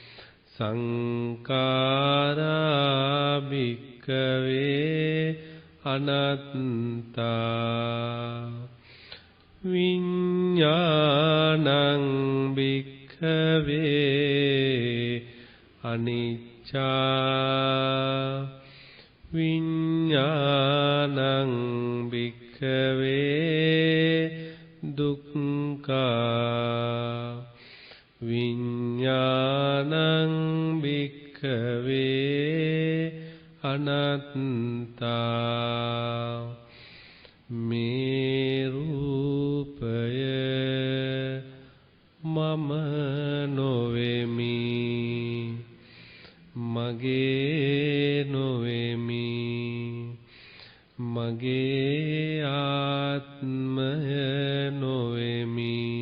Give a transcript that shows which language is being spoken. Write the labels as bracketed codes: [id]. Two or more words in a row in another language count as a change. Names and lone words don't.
[pi] සංඛාරා භික්ඛවේ අනත්තා විඤ්ඤාණං භික්ඛවේ අනිච්චා විඤ්ඤාණං භික්ඛවේ දුක්ඛා විඤ්ඤාණං භික්ඛවේ අනත්තා [si] මේ රූපය මම නොවෙමි මගේ නොවෙමි මගේ ආත්මය නොවෙමි